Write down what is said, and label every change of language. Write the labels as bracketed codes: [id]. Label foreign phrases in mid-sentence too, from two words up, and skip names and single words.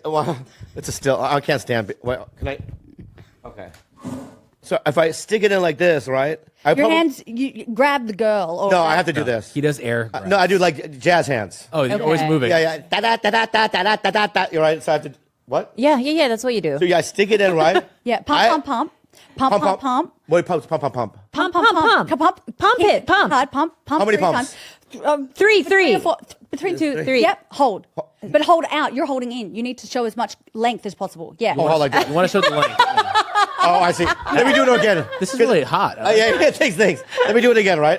[en] well, it's a still. I can't stand. Well, can I? Okay. So if I stick it in like this, right? Your hands, you grab the girl. Or No, I have to do this. He does air. No, I do like jazz hands. Oh, you're always Okay. moving. Yeah, yeah. Da da da da da da da da da. You're right. So I have to. What? Yeah, that's what you do. So yeah, I stick it in, right? Yeah, pump, I- pump, pump. Pump, pump, pump. Wait, pump. Pump, pump, pump. Pump Hit it, pump. Hard, pump. How many 3 pumps? times. Three. Between 2, 3. Yep, hold. But hold out. You're holding in. You need to show as much length as possible. Yeah. Oh, hold like that. You want to show the length. Oh, I see. Let me do it again. This is really hot. Yeah, thanks. Let me do it again, right?